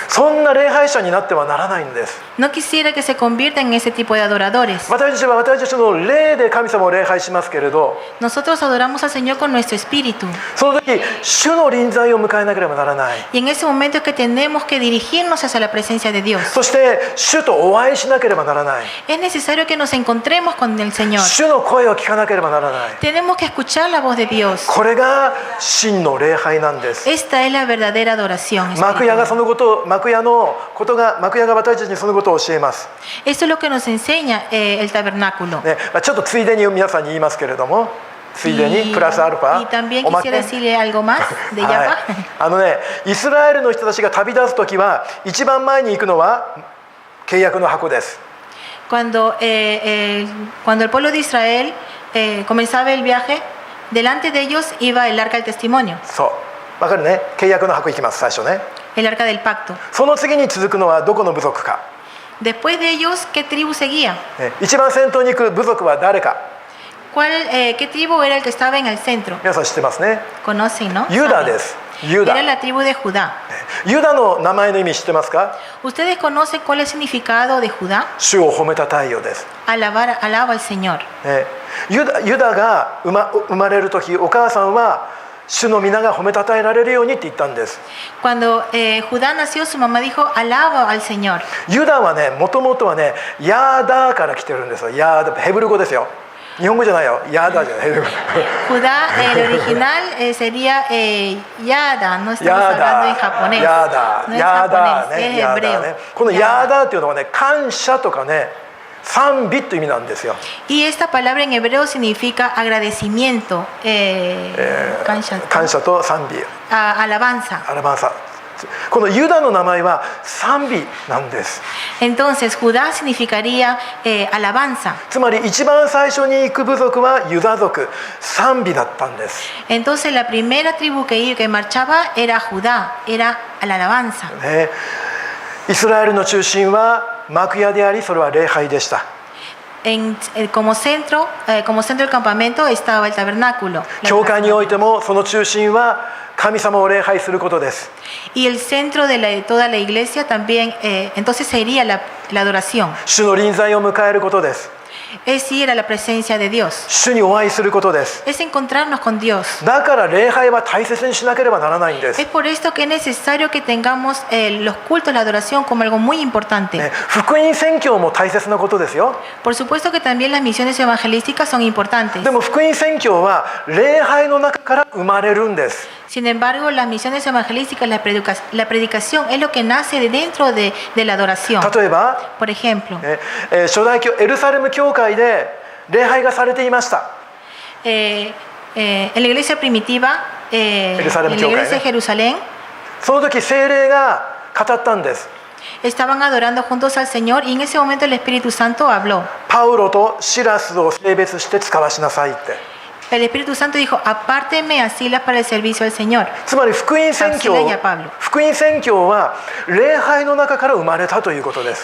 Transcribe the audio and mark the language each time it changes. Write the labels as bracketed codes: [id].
[ja] そんな礼拝者になってはならないんです。 [es] No quisiera que se conviertan en ese tipo de adoradores. [ja] 私たちは私たちの霊で神様を礼拝しますけれど、 [es] Nosotros adoramos al Señor con nuestro espíritu. [ja] その時主の臨在を迎えなければならない。 [es] Y en ese momento es que tenemos que dirigirnos hacia la presencia de Dios. [ja] そして主とお会いしなければならない。 [es] Es necesario que nos encontremos con el Señor. [ja] 主の声を聞かなければならない。 [es] Tenemos que escuchar la voz de Dios. [ja] これが真の礼拝なんです。 [es] Esta es la verdadera adoración [ja] 幕屋がそ [es] espiritual. [ja] のことを、幕屋が私たちにそのことを教えます。 [es] Esto es lo que nos enseña el tabernáculo. [ja] ね、ちょっとついでに皆さんに言いますけれども、ついでにプラスアルファ [es] y también [ja] おまけ [es] quisiera decirle algo más de [ja] は Java. い、イスラエルの人たちが旅立つ時は一番前に行くのは契約の箱です。 [es] Cuando el pueblo de Israel comenzaba el viaje, delante de ellos iba el arca del testimonio, [ja] そうわかるね。契約の箱行きます最初ね。 [es] el arca del pacto. [ja] その次に続くのはどこの部族か、 [es] Después de ellos, ¿qué tribu seguía? [ja] ね、一番先頭に行く部族は誰か [es] ¿Qué tribu era el que estaba en el centro? [ja] 皆さん知ってますね。 [es] Conocen, ¿no? [ja] ユダ [es] Saben. [ja] です。ユダ。 [es] Era la tribu de Judá. [ja] ユダの名前の意味知ってますか。 [es] ¿Ustedes conocen cuál es el significado de Judá? [ja] 主を褒めた太陽です。 [es] Alaba al Señor. [ja] ね、ユダが生まれる時、お母さんは主の皆が褒めたたえられるようにって言ったんです。 [es] Cuando Judá nació, su mamá dijo, alaba al Señor. [ja] ユダはね、もともとはね、ヤーダーから来てるんですよ。ヤーダー、ヘブル語ですよ。日本語じゃないよ。ヤーダーじゃない。ヘブル語。 [es] Judá, el original sería Yada, no estamos hablando en japonés. [ja] ヤーダ [es] No [ja] ー、 [es] es [ja] ヤーダー [es] japonés, es [ja] ヤーダー [es] hebreo. [ja] ね。このヤーダーっていうのはね、感謝とかね、賛美という意味なんですよ。 [es] Y esta palabra en hebreo significa agradecimiento, [ja] 感謝と賛美、 [es] alabanza. アラバンサ。 [ja] このユダの名前は賛美なんです。 [es] Entonces, Judá significaría alabanza. [ja] つまり一番最初に行く部族はユダ族、賛美だったんです。 [es] Entonces, la primera tribu que marchaba era Judá, era la alabanza. [ja] ね、イスラエルの中心は幕屋であり、それは礼拝でした。 [es] como centro del campamento estaba el tabernáculo. [ja] 教会においてもその中心は神様を礼拝することです。 [es] Y el centro de toda la iglesia también, entonces sería la adoración. [ja] 主の臨在を迎えることです。 [es] Es ir a la presencia de Dios. [ja] 主にお会いすることです。 [es] Es encontrarnos con Dios. [ja] だから礼拝は大切にしなければならないんです。 [es] Es por esto que es necesario que tengamos los cultos, la adoración como algo muy importante. [ja] 福音宣教も大切なことですよ。 [es] Por supuesto que también las misiones evangelísticas son importantes. [ja] でも福音宣教は礼拝の中から生まれるんです。 [es] Sin embargo, las misiones evangelísticas, la predicación es lo que nace de dentro de la adoración. [ja] 例えば、 [es] Por ejemplo, [ja] 初代エルサレム教会で礼拝がされていました。 [es] en la iglesia primitiva, en la iglesia de Jerusalén, [ja] その時聖霊が語ったんです。 [es] estaban adorando juntos al Señor y en ese momento el Espíritu Santo habló. [ja] パウロとシラスを性別して使わしなさいって。 [es] El Espíritu Santo dijo, apárteme a Silas para el servicio al Señor. [ja] つまり福音宣教は礼拝の中から生まれたということです。